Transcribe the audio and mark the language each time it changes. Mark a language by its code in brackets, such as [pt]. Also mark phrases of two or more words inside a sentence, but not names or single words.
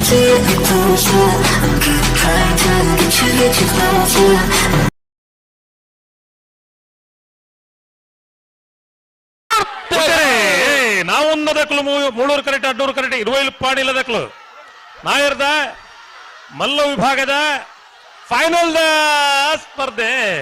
[en] see it closer. I'm getting trying to get you closer. [tcy] ನಾವೊಂದ ದಕ್ಕಲು ಮೂಳೂರು ಕರೆಕ್ಟ್ ಅಡ್ಡೂರು ಕರೆಕ್ಟ್ 20 ಪಾಡಿಲ್ಲ ದಕ್ಕಲು ನಾಯರ್ದ ಮಲ್ಲ ವಿಭಾಗದ ಫೈನಲ್ ಸ್ಪರ್ಧೆ